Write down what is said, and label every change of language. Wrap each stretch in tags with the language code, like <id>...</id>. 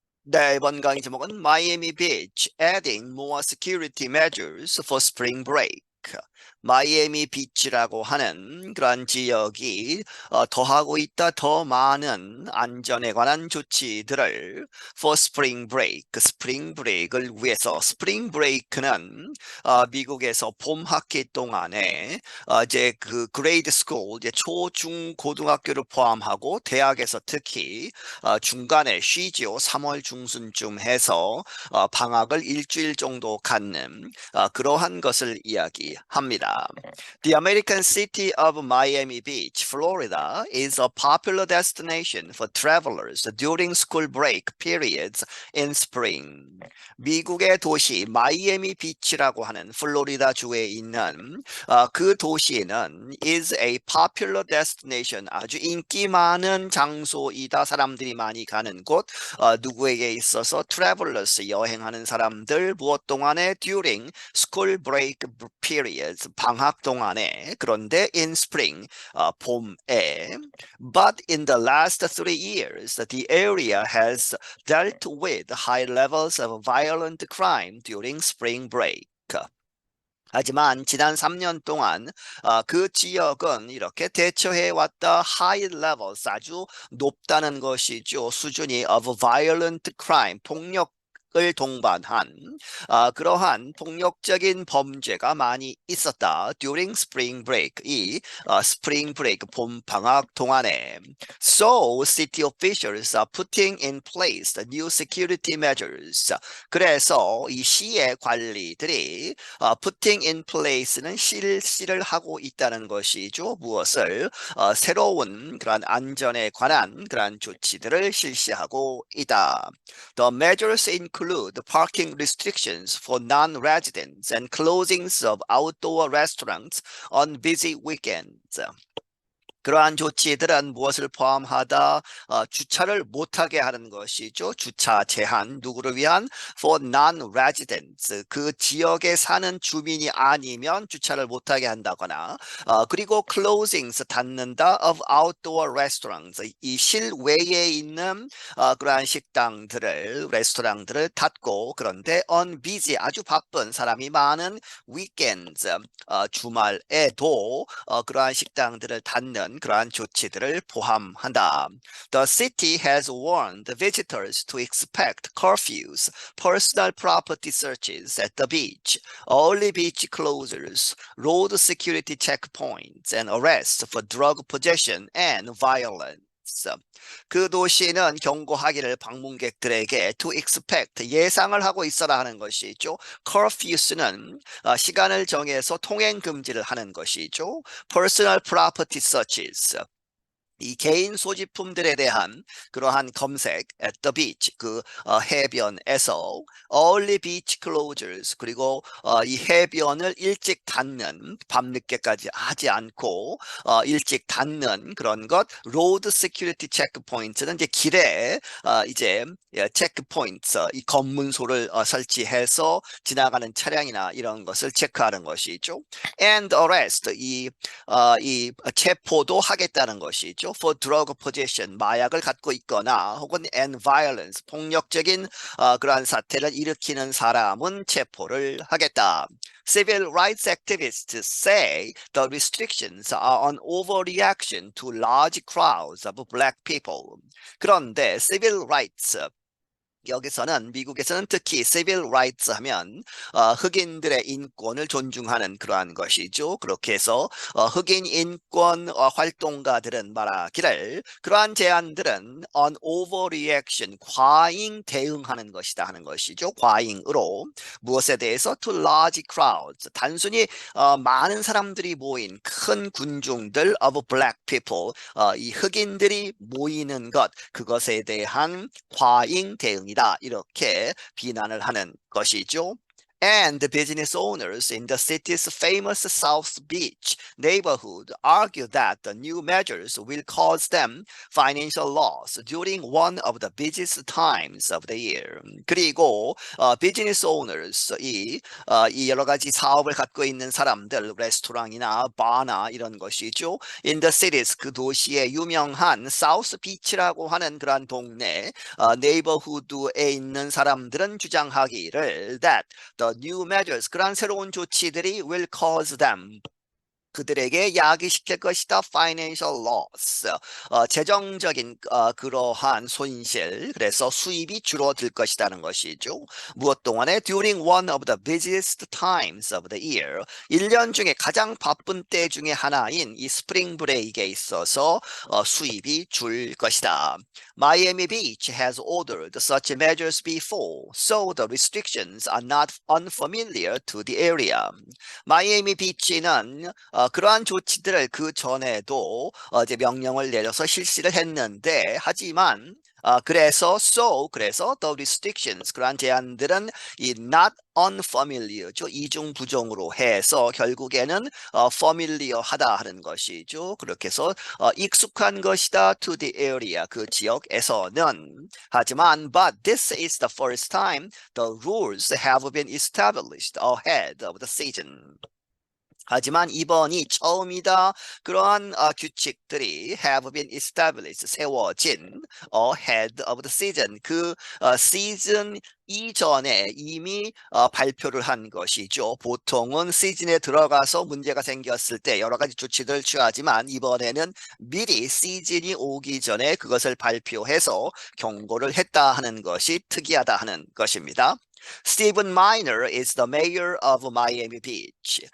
<ko>네, 이번 강의 제목은</ko> <en>Miami Beach adding more security measures for spring break.</en> <ko>마이애미 비치라고 하는 그러한 지역이 더하고 있다 더 많은 안전에 관한 조치들을</ko> <en>for spring break,</en> <ko>스프링 브레이크를 위해서. 스프링 브레이크는 미국에서 봄 학기 동안에 이제 그 그레이드 스쿨, 이제 초, 중, 고등학교를 포함하고 대학에서 특히 중간에 쉬지요. 3월 중순쯤 해서 방학을 일주일 정도 갖는 그러한 것을 이야기합니다.</ko> <en>The American city of Miami Beach, Florida, is a popular destination for travelers during school break periods in spring.</en> <ko>미국의 도시 마이애미 비치라고 하는 플로리다 주에 있는 그 도시는</ko> <en>is a popular destination,</en> <ko>아주 인기 많은 장소이다. 사람들이 많이 가는 곳. 누구에게 있어서 travelers, 여행하는 사람들 무엇 동안에</ko> <en>during school break periods,</en> <ko>방학 동안에.</ko> <en>그런데 in spring, 봄에. But in the last 3 years, the area has dealt with high levels of violent crime during spring break.</en> <ko>하지만 지난 3년 동안 그 지역은 이렇게 대처해왔다</ko> <en>high levels,</en> <ko>아주 높다는 것이죠. 수준이</ko> <en>of violent crime,</en> <ko>폭력을 동반한 그러한 폭력적인 범죄가 많이 있었다.</ko> <en>during spring break, 이 spring break,</en> <ko>봄 방학 동안에.</ko> <en>So city officials are putting in place the new security measures.</en> <ko>그래서 이 시의 관리들이</ko> <en>putting in place</en> <ko>는 실시를 하고 있다는 것이죠. 무엇을? 새로운 그런 안전에 관한 그런 조치들을 실시하고 있다.</ko> <en>The measures include parking restrictions for non-residents and closings of outdoor restaurants on busy weekends.</en> <ko>그러한 조치들은 무엇을 포함하다? 주차를 못하게 하는 것이죠. 주차 제한. 누구를 위한?</ko> <en>For non-residents.</en> <ko>그 지역에 사는 주민이 아니면 주차를 못하게 한다거나.</ko> <en>그리고 closings, 닫는다 of outdoor restaurants.</en> <ko>이 실외에 있는 그러한 식당들을, 레스토랑들을 닫고, 그런데</ko> <en>on busy,</en> <ko>아주 바쁜, 사람이 많은 weekends, 주말에도 그러한 식당들을 닫는 그러한 조치들을 포함한다.</ko> <en>The city has warned visitors to expect curfews, personal property searches at the beach, early beach closures, road security checkpoints, and arrests for drug possession and violence.</en> <ko>그 도시는 경고하기를 방문객들에게</ko> <en>to expect,</en> <ko>예상을 하고 있어라 하는 것이죠. curfews는 시간을 정해서 통행 금지를 하는 것이죠.</ko> <en>personal property searches,</en> <ko>이 개인 소지품들에 대한 그러한 검색</ko> <en>at the beach,</en> <ko>그 해변에서.</ko> <en>early beach closures,</en> <ko>그리고 이 해변을 일찍 닫는, 밤늦게까지 하지 않고 일찍 닫는 그런 것.</ko> <en>road security checkpoint</en> <ko>는 이제 길에 이제 체크포인트, 이 검문소를 설치해서 지나가는 차량이나 이런 것을 체크하는 것이죠.</ko> <en>and arrest,</en> <ko>이 체포도 하겠다는 것이죠.</ko> <en>for drug possession,</en> <ko>마약을 갖고 있거나 혹은</ko> <en>and violence,</en> <ko>폭력적인 그러한 사태를 일으키는 사람은 체포를 하겠다.</ko> <en>Civil rights activists say the restrictions are an overreaction to large crowds of black people.</en> <ko>그런데 civil rights, 여기서는 미국에서는 특히 civil rights 하면 흑인들의 인권을 존중하는 그러한 것이죠. 그렇게 해서 흑인 인권 활동가들은 말하기를 그러한 제안들은</ko> <en>an overreaction,</en> <ko>과잉 대응하는 것이다 하는 것이죠. 과잉으로. 무엇에 대해서?</ko> <en>to large crowds,</en> <ko>단순히 많은 사람들이 모인 큰 군중들</ko> <en>of black people,</en> <ko>이 흑인들이 모이는 것, 그것에 대한 과잉 대응이다, 이렇게 비난을 하는 것이죠.</ko> <en>And the business owners in the city's famous South Beach neighborhood argue that the new measures will cause them financial loss during one of the busiest times of the year.</en> <ko>그리고 비즈니스 오너스 이 여러 가지 사업을 갖고 있는 사람들, 레스토랑이나 바나 이런 것이죠.</ko> <en>In the cities</en> <ko>그 도시의 유명한 사우스 비치라고 하는 그러한 동네 네이버후드에 있는 사람들은 주장하기를</ko> <en>that the new measures</en> <ko>그러한 새로운 조치들이</ko> <en>will cause them</en> <ko>그들에게 야기시킬 것이다.</ko> <en>Financial loss.</en> <ko>재정적인 그러한 손실. 그래서 수입이 줄어들 것이라는 것이죠. 무엇 동안에</ko> <en>during one of the busiest times of the year.</en> <ko>1년 중에 가장 바쁜 때 중에 하나인 이 스프링 브레이크에 있어서 수입이 줄 것이다.</ko> <en>Miami Beach has ordered such measures before, so the restrictions are not unfamiliar to the area.</en> <ko>마이애미 비치는 그러한 조치들을 그 전에도 이제 명령을 내려서 실시를 했는데 하지만 그래서</ko> <en>the restrictions</en> <ko>그러한 제한들은 이 not unfamiliar죠. 이중 부정으로 해서 결국에는 familiar 하다 하는 것이죠. 그렇게 해서 익숙한 것이다</ko> <en>to the area</en> <ko>그 지역에서는 하지만</ko> <en>but this is the first time the rules have been established ahead of the season.</en> <ko>하지만 이번이 처음이다. 그러한 규칙들이</ko> <en>have been established,</en> <ko>세워진</ko> <en>ahead of the season.</en> <ko>그 시즌 이전에 이미 발표를 한 것이죠. 보통은 시즌에 들어가서 문제가 생겼을 때 여러 가지 조치들을 취하지만 이번에는 미리 시즌이 오기 전에 그것을 발표해서 경고를 했다 하는 것이 특이하다 하는 것입니다.</ko> <en>Stephen Miner is the mayor of Miami Beach.</en>